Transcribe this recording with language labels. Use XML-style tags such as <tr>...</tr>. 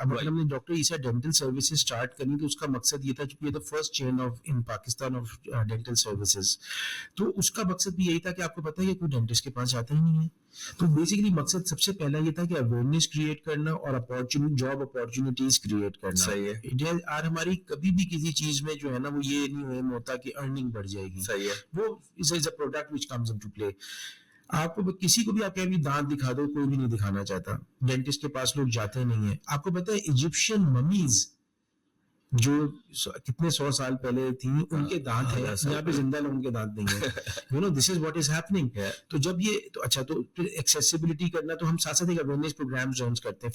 <ur>اب اگر ہم نے ڈاکٹر عیسیٰ ڈینٹل سروسز اسٹارٹ کرنی, تو اس کا مقصد یہ تھا, چونکہ یہ</ur> <en>the first chain in Pakistan of dental services,</en> <ur>تو اس کا مقصد بھی یہی تھا کہ آپ کو پتہ ہے کہ کوئی ڈینٹسٹ کے پاس جاتا ہی نہیں ہے. تو بیسیکلی مقصد سب سے پہلا یہ تھا کہ اویئرنیس کریٹ کرنا اور جاب اپارچونیٹیز کریٹ کرنا. صحیح ہے. اور ہماری کبھی بھی کسی چیز میں جو ہے نا وہ یہ نہیں ہوتا کہ ارننگ بڑھ جائے گی. صحیح ہے.</ur> <en>وہ is a product which comes in to play.</en> <ur>آپ کو کسی کو بھی آپ کہیں بھی دانت دکھا دو, کوئی بھی نہیں دکھانا چاہتا, ڈینٹسٹ کے پاس لوگ جاتے نہیں ہیں. آپ کو پتہ ہے ایجپشین ممیز جو کتنے 100 سال پہلے تھیں, ان کے دانت ہیں, یہاں پہ زندہ لوگوں کے دانت نہیں ہیں.</ur> <en>This is what is happening.</en> <ur>تو جب یہ تو اچھا, تو پھر ایکسیسیبلٹی کرنا, تو ہم ساتھ ساتھ ایک اویئرنیس پروگرام جوائن کرتے ہیں.</ur>